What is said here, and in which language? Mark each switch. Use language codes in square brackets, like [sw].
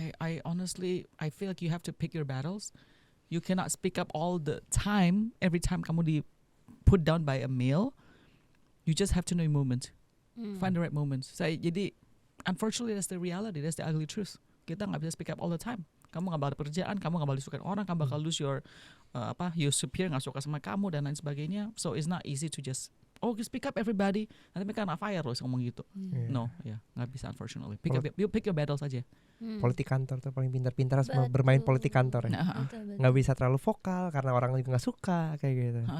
[en] I honestly, I feel like you have to pick your battles. You cannot speak up all the time. Every time [id] kamu di [en] put down by a male, you just have to know your moment. Find the right moments. [id] Jadi, [en] unfortunately that's the reality, that's the ugly truth. [id] Kita nggak bisa [en] speak up all the time. [id] Kamu nggak bakal pekerjaan, kamu nggak bakal disukai orang, kamu bakal [en] lose your your superior [id] nggak suka sama kamu dan lain sebagainya. [en] So it's not easy to just speak up everybody. [id] Nanti mereka kena fire loh ngomong gitu. No, ya nggak bisa unfortunately. [en] Pick your battles aja. [id] Politik kantor tuh paling pintar-pintar bermain politik kantor ya. Nggak bisa terlalu vokal karena orang juga nggak suka kayak gitu.